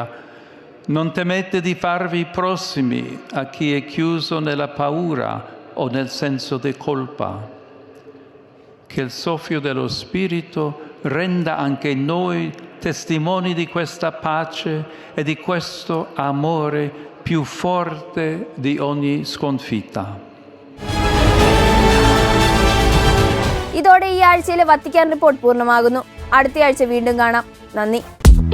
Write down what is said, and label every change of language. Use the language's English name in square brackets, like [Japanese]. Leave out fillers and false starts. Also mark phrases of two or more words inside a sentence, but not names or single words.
[Italian] Non temete di farvi prossimi a chi è chiuso nella paura o nel senso di colpa. Che il soffio dello Spirito renda anche noi testimoni di questa pace e di questo amore più forte di ogni sconfitta. [Malayalam] ഇതോടെ ഈ ആഴ്ചയിലെ വത്തിക്കാൻ റിപ്പോർട്ട് പൂർണ്ണമാകുന്നു. അടുത്തയാഴ്ച വീണ്ടും കാണാം. നന്ദി.